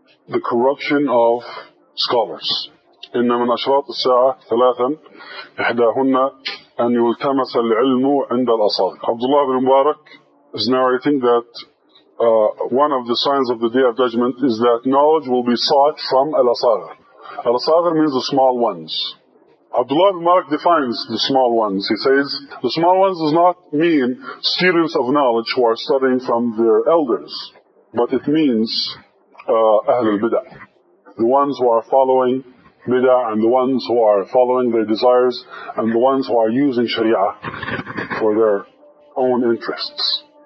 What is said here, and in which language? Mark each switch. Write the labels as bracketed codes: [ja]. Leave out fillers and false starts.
[en] the corruption of scholars. [ar] إن من أشراط الساعة ثلاثا إحداهن أن يلتمس العلم عند الأصاغر. [en] Abdullah ibn Mubarak is narrating that one of the signs of the Day of Judgment is that knowledge will be sought from al-Asagir. Al-Asagir means the small ones. Abdullah ibn Mubarak defines the small ones. He says, the small ones does not mean students of knowledge who are studying from their elders, but it means Ahl al-Bid'ah, the ones who are following Bid'ah and the ones who are following their desires and the ones who are using Sharia for their own interests.